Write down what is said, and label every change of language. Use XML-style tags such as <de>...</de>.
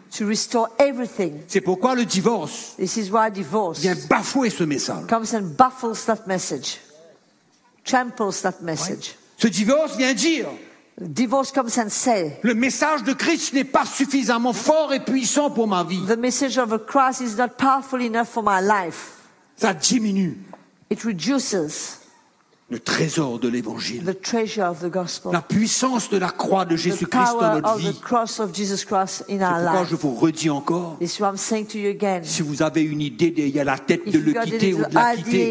<en>To restore everything.</en> <fr>C'est pourquoi le divorce,</fr> <en>This is why divorce</en> <fr>vient bafouer ce message.</fr> <en>Comes and baffles that message. Tramples that message.</en> <fr>Oui. Ce divorce vient dire</fr> <en>Divorce comes and say,</en> <fr>le message de Christ n'est pas suffisamment fort et puissant pour ma vie.</fr> <en>The message of the cross is not powerful enough for my life.</en> <fr>Ça diminue.</fr> <en>It reduces</en> <fr>le trésor de l'évangile.</fr> <en>The treasure of the gospel.</en> <fr>La puissance de la croix de Jésus-Christ dans notre vie.</fr> <en>The power of the cross of Jesus Christ in our life.</en> <fr>C'est pourquoi je vous redis encore.</fr> <en>This is what I'm saying to you again.</en> <fr>Si vous avez une idée derrière la tête de le quitter ou de la quitter.</fr>